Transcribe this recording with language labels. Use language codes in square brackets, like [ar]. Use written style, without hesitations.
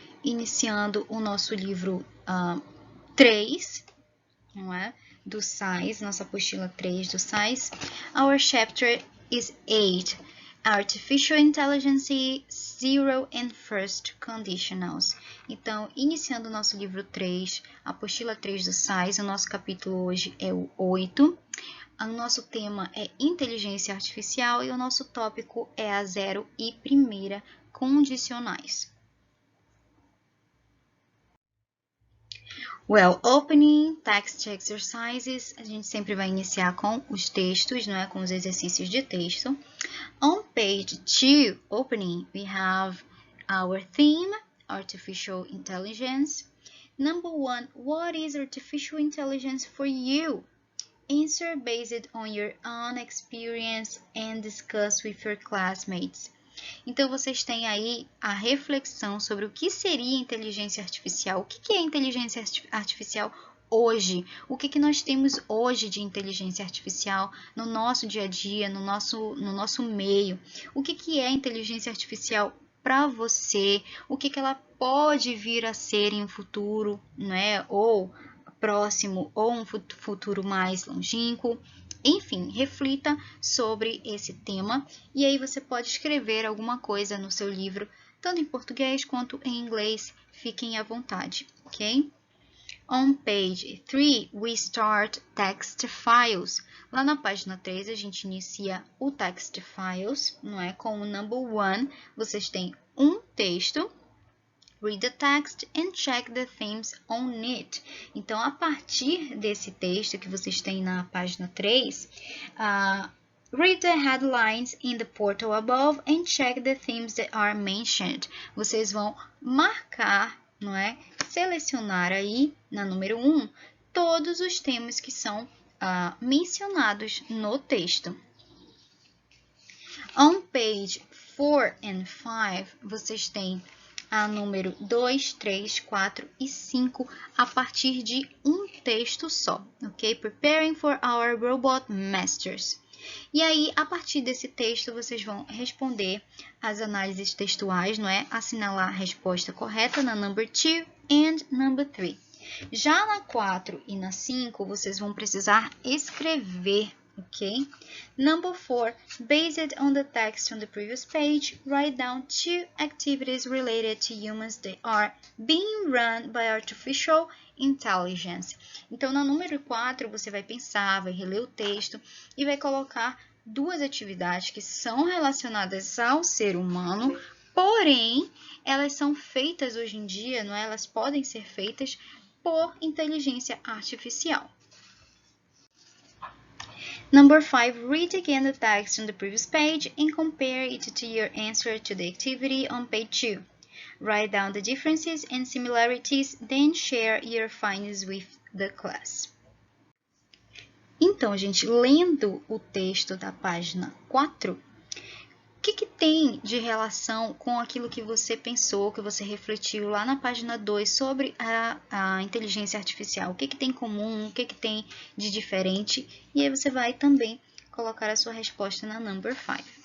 [pt] Iniciando o nosso livro 3, não é? Do SAIS, nossa apostila 3 do SAIS. [en] Our chapter is 8, Artificial Intelligence, Zero and First Conditionals. [pt] Então, iniciando o nosso livro 3, apostila 3 do SAIS, o nosso capítulo hoje é o 8. O nosso tema é inteligência artificial e o nosso tópico é a zero e primeira condicionais. [en] Well, opening text exercises, [pt] a gente sempre vai iniciar com os textos, não é? Com os exercícios de texto. [en] On page 2, opening, we have our theme, artificial intelligence. Number 1, what is artificial intelligence for you? Answer based on your own experience and discuss with your classmates. [pt] Então, vocês têm aí a reflexão sobre o que seria inteligência artificial. O que é inteligência artificial hoje? O que nós temos hoje de inteligência artificial no nosso dia a dia, no nosso meio? O que é inteligência artificial para você? O que ela pode vir a ser em um futuro, né? Ou próximo, ou um futuro mais longínquo? Enfim, reflita sobre esse tema e aí você pode escrever alguma coisa no seu livro, tanto em português quanto em inglês. Fiquem à vontade, ok? [en] On page 3, we start text files. [pt] Lá na página 3, a gente inicia o text files, não é? Com o number 1, vocês têm um texto. [en] Read the text and check the themes on it. [pt] Então, a partir desse texto que vocês têm na página 3, [en] read the headlines in the portal above and check the themes that are mentioned. [pt] Vocês vão marcar, não é? Selecionar aí, na número 1, todos os temas que são mencionados no texto. [en] On page 4 and 5, [pt] vocês têm a número 2, 3, 4 e 5 a partir de um texto só, ok? [en] Preparing for our robot masters. [pt] E aí, a partir desse texto, vocês vão responder as análises textuais, não é? Assinalar a resposta correta na [en] number 2 and number 3. [pt] Já na 4 e na 5, vocês vão precisar escrever, ok? [en] Number 4, based on the text on the previous page, write down 2 activities related to humans that are being run by artificial intelligence. [pt] Então, na número 4, você vai pensar, vai reler o texto e vai colocar 2 atividades que são relacionadas ao ser humano, porém, elas são feitas hoje em dia, não é? Elas podem ser feitas por inteligência artificial. [en] Number 5, read again the text on the previous page and compare it to your answer to the activity on page 2. Write down the differences and similarities, then share your findings with the class. [pt] Então, gente, lendo o texto da página 4, o que tem de relação com aquilo que você pensou, que você refletiu lá na página 2 sobre a inteligência artificial? O que tem em comum, o que tem de diferente? E aí você vai também colocar a sua resposta na number 5.